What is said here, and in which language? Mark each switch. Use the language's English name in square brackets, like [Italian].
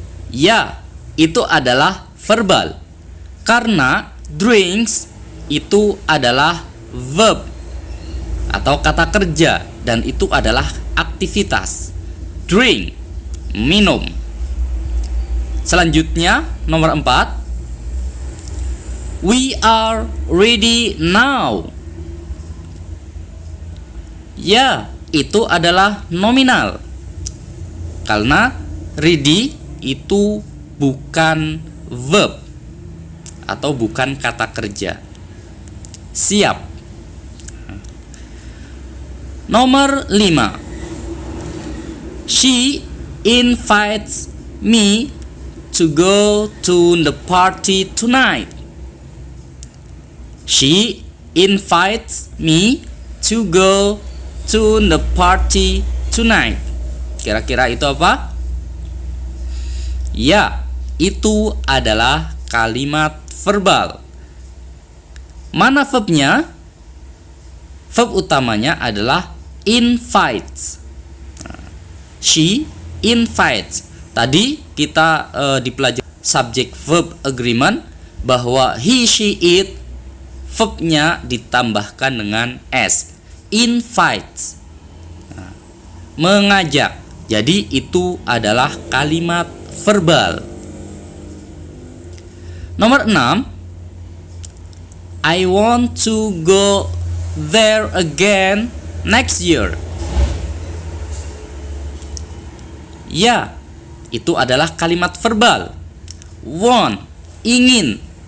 [Indonesian] Ya, itu adalah verbal. Karena drinks itu adalah verb atau kata kerja, dan itu adalah aktivitas. Drink, minum. [English] Selanjutnya nomor 4, we are ready now. [Indonesian] Ya, itu adalah nominal. Karena ready itu bukan verb atau bukan kata kerja. Siap. [English] Nomor 5, she invites me to go to the party tonight. She invites me to go to the party tonight. [Indonesian] Kira-kira itu apa? Ya, itu adalah kalimat verbal. Mana verbnya? Verb utamanya adalah invites. She invites. Tadi kita dipelajari subject verb agreement bahwa he, she, it, verbnya ditambahkan dengan s. Invites, mengajak. Jadi itu adalah kalimat verbal. Nomor 6, [English] I want to go there again next year. [Indonesian] Ya, itu adalah kalimat verbal. Want, ingin.